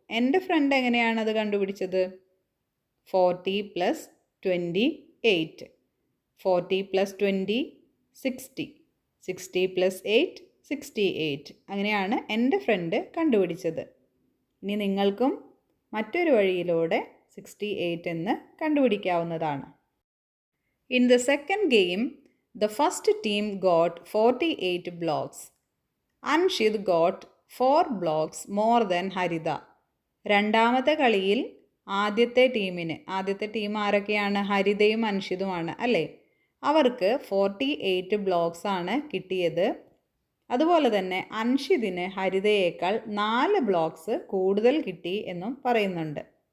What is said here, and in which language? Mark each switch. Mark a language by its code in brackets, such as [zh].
[ml] എൻ്റെ ഫ്രണ്ട് എങ്ങനെയാണ് അത് കണ്ടുപിടിച്ചത്? 40 പ്ലസ് 28. 40 plus 20 60, 60 plus 8 68. അങ്ങനെയാണ് എൻ്റെ ഫ്രണ്ട് കണ്ടുപിടിച്ചത്. ഇനി നിങ്ങൾക്കും മറ്റൊരു വഴിയിലൂടെ 68 എന്ന് കണ്ടുപിടിക്കാവുന്നതാണ്. [en] In the second game the first team got 48 blocks. Anshid got 4 blocks more than Haritha. [ml] രണ്ടാമത്തെ കളിയിൽ ആദ്യത്തെ ടീം ആരൊക്കെയാണ്? ഹരിതയും അൻഷിതുമാണ് അല്ലേ? അവർക്ക് 48 ബ്ലോക്സ് ആണ് കിട്ടിയത്. അതുപോലെ തന്നെ അൻഷിദിന് ഹരിതയേക്കാൾ 4 ബ്ലോക്സ് കൂടുതൽ കിട്ടി എന്നും പറയുന്നുണ്ട്.